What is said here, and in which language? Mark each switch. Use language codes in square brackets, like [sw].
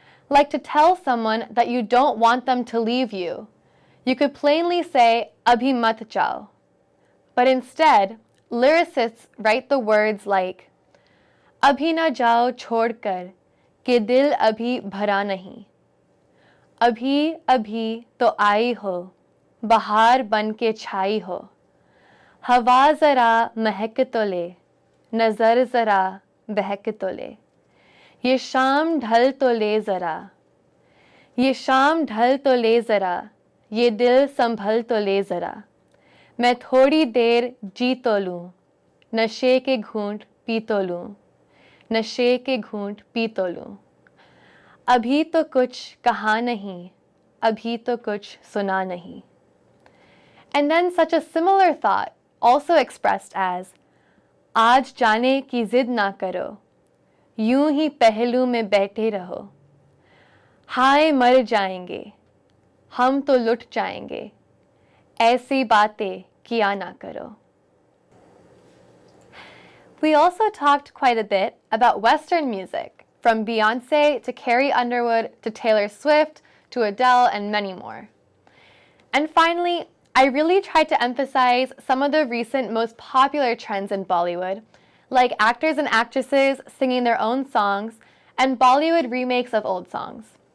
[en] Like to tell someone that you don't want them to leave you. You could plainly say, [hi] Abhi mat jao. [en] But instead, lyricists write the words like, [hi] Abhi na jao chhodkar, कि दिल अभी भरा नहीं. अभी अभी तो आई हो, बहार बन के छाई हो. हवा जरा महक तो ले, नजर जरा बहक तो ले. ये शाम ढल तो ले जरा, ये शाम ढल तो ले जरा, ये दिल संभल तो ले जरा. मैं थोड़ी देर जी तो लूं, नशे के घूंट पी तो लूं, नशे के घूंट पी तो लूं. अभी तो कुछ कहा नहीं, अभी तो कुछ सुना नहीं. [en] And then such a similar thought, also expressed as, [hi] आज जाने की जिद ना करो, यूं ही पहलू में बैठे रहो. हाय मर जाएंगे, हम तो लुट जाएंगे, ऐसी बातें किया ना करो. [en] We also talked quite a bit about Western music, from Beyoncé to Carrie Underwood to Taylor Swift to Adele and many more. And finally, I really tried to emphasize some of the recent most popular trends in Bollywood, like actors and actresses singing their own songs and Bollywood remakes of old songs.